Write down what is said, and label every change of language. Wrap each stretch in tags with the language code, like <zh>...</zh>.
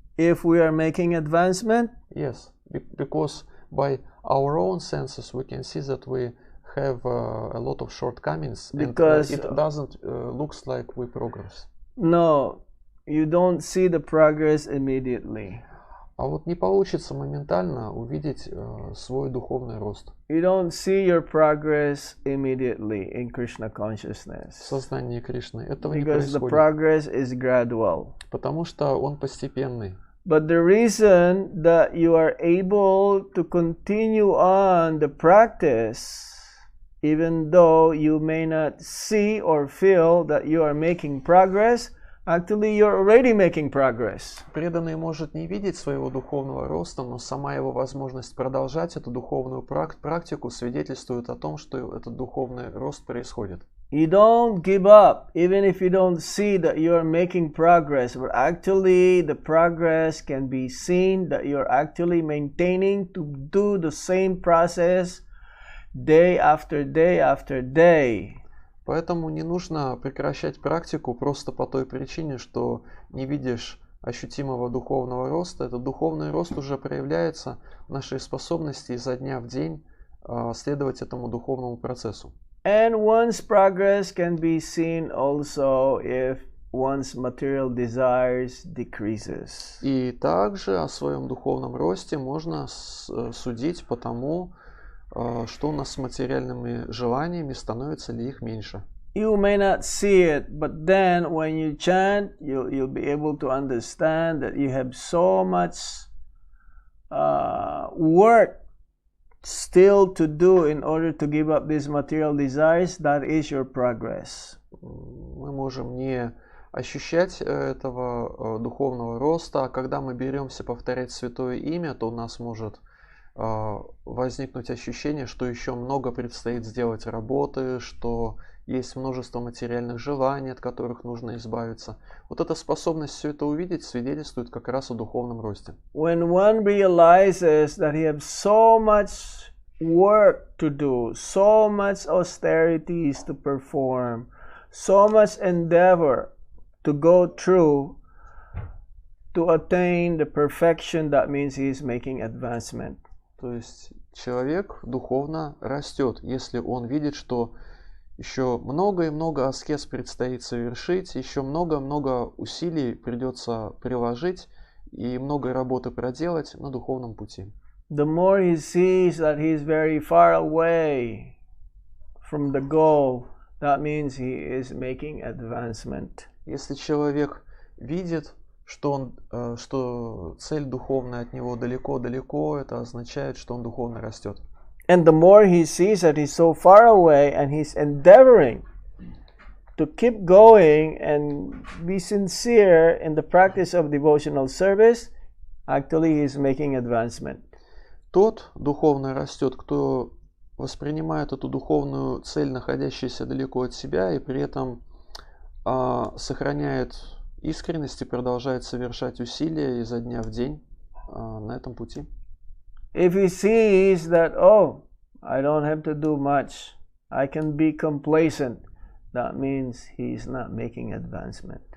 <en>if we are making advancement? Yes, because by our own senses we can see that we have a lot of shortcomings, because and it doesn't looks like we progress. No, you don't see the progress immediately.</en> <ru>А вот не получится моментально увидеть свой духовный рост.</ru> <en>You don't see your progress immediately in Krishna consciousness.</en> <ru>В сознании Кришны этого не</ru> <en>Because the</en> <ru>происходит.</ru> <en>progress is gradual.</en> <ru>Потому что он постепенный.</ru> <en>But the reason that you are able to continue on the practice, even though you may not see or feel that you are making progress, actually you're already making progress.</en> <ru>Преданный может не видеть своего духовного роста, но сама его возможность продолжать эту духовную практику свидетельствует о том, что этот духовный рост происходит.</ru> <en>You don't give up, even if you don't see that you are making progress, but actually the progress can be seen, that you're actually maintaining to do the same process day after day after day.</en> <ru>Поэтому не нужно прекращать практику просто по той причине, что не видишь ощутимого духовного роста. Этот духовный рост уже проявляется в нашей способности изо дня в день следовать этому духовному процессу.</ru> <en>And one's progress can be seen also if one's material desires decreases.</en> <ru>И также о своем духовном росте можно судить по тому, что у нас с материальными желаниями, становится ли их меньше.</ru> <en>You may not see it, but then when you chant, you'll be able to understand that you have so much work still to do in order to give up these material desires. That is your progress.</en> <ru>Мы можем не ощущать этого духовного роста, а когда мы беремся повторять святое имя, то у нас может возникнуть ощущение, что еще много предстоит сделать работы, что есть множество материальных желаний, от которых нужно избавиться. Вот эта способность все это увидеть свидетельствует как раз о духовном росте.</ru> <en>When one realizes that he has so much work to do, so much austerities to perform, so much endeavor to go through to attain the perfection, that means he is making advancement.</en> <ru>То есть человек духовно растет, если он видит, что еще много и много аскез предстоит совершить, еще много-много усилий придется приложить и много работы проделать на духовном пути.</ru> <en>The more he sees that he is very far away from the goal, that means he is making advancement.</en> <ru>Если человек видит, что цель духовная от него далеко-далеко, это означает, что он духовно растет.</ru> <en>And the more he sees that he's so far away and he's endeavoring to keep going and be sincere in the practice of devotional service, actually he is making advancement.</en> <ru>Тот духовно растет, кто воспринимает эту духовную цель, находящуюся далеко от себя, и при этом сохраняет искренность и продолжает совершать усилия изо дня в день на этом пути.</ru> <en>If he sees that, oh, I don't have to do much, I can be complacent, that means he is not making advancement.</en>